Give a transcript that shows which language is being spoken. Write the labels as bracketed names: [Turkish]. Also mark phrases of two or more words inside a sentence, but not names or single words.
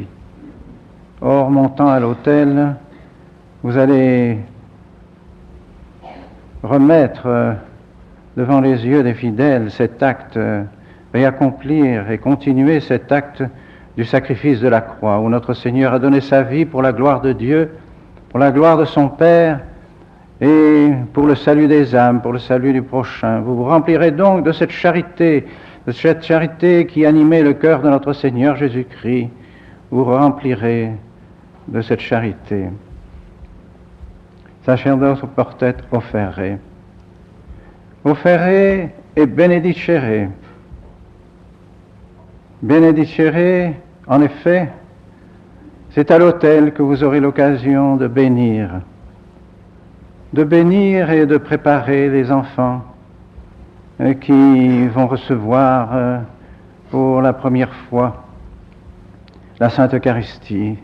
[French] Or, montant à l'autel, vous allez remettre devant les yeux des fidèles cet acte et accomplir et continuer cet acte du sacrifice de la croix, où notre Seigneur a donné sa vie pour la gloire de Dieu, pour la gloire de son Père et pour le salut des âmes, pour le salut du prochain. Vous vous remplirez donc de cette charité qui animait le cœur de notre Seigneur Jésus-Christ. Vous remplirez de cette charité. [Latin] Sacerdos portet offerre. Offerre et benedicere. Benedicere, [French] en effet, c'est à l'autel que vous aurez l'occasion de bénir et de préparer les enfants qui vont recevoir pour la première fois la Sainte Eucharistie.